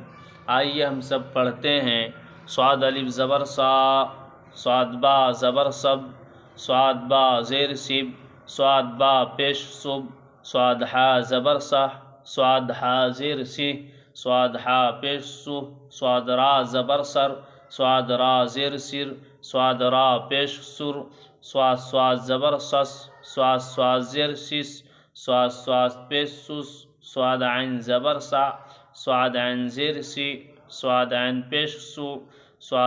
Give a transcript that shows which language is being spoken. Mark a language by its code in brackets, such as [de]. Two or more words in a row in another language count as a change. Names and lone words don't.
[ur] آئیے ہم سب پڑھتے ہیں۔ صاد الف زبر سا، صاد با زبر سب، صاد با زیر سب، صاد با پیش صب، صاد ہا زبر سح، صاد ہا زیر سی، صاد ہا پیش سو، صاد را زبر سر، صاد را زیر سر، صاد را پیش سر، صاد زبر سس، صاد زیر سس، صاد پیش سس، صاد عین زبر سع، صاد عین زیر سی، صاد عین پیش سو، صاد